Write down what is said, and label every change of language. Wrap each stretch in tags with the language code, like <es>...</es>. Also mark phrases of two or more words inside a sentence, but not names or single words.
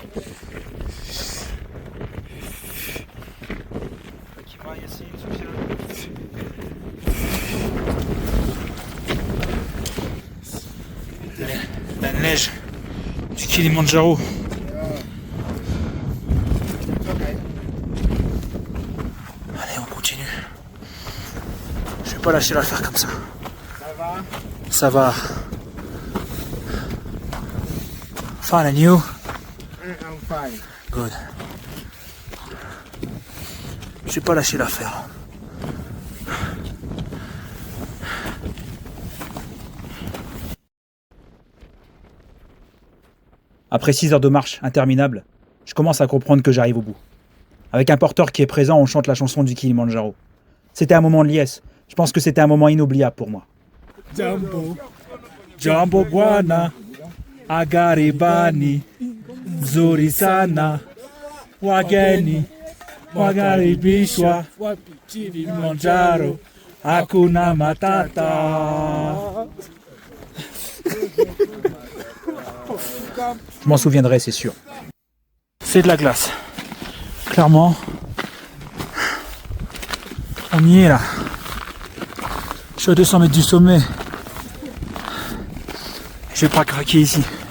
<fr>La neige du Kilimandjaro. Allez, on continue. Je vais pas lâcher l'affaire comme ça. Ça va.</fr> <en>Fine, and you? I'm fine. Good.</en> <fr>Je vais pas lâcher l'affaire. Après 6 heures de marche interminable, je commence à comprendre que j'arrive au bout. Avec un porteur qui est présent, on chante la chanson du Kilimandjaro. C'était un moment de liesse. Je pense que c'était un moment inoubliable pour moi.</fr> <sw>Jambo, Jambo bwana, agaribani, nzuri sana, wageni, wakaribishwa, Kilimanjaro, hakuna matata.</sw> <fr>Je m'en souviendrai, c'est sûr. C'est de la glace. Clairement, on y est là. Je suis à 200 mètres du sommet. Je vais pas craquer ici.</fr>